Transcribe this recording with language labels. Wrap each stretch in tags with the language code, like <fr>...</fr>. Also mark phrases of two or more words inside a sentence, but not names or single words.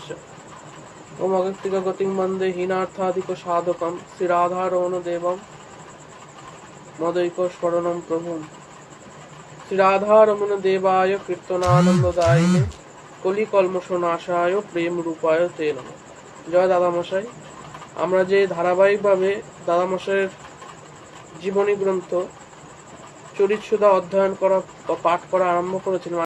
<sa>ओम अगस्तिकगतिं वन्दे हीनार्थाधिक साधकं श्री राधारमण देवं मदैक शरणं प्रभुं। श्री राधारमण देवाय कीर्तनानंददायिने कलिकल्मषनाशाय प्रेम रूपाय ते नमः।</sa> <bn>জয় দাদামশাই। আমরা যে ধারাবাহিকভাবে দাদামশাইয়ের জীবনী গ্রন্থ চরিতসুধা অধ্যয়ন করা বা পাঠ করা আরম্ভ করেছিলাম,</bn>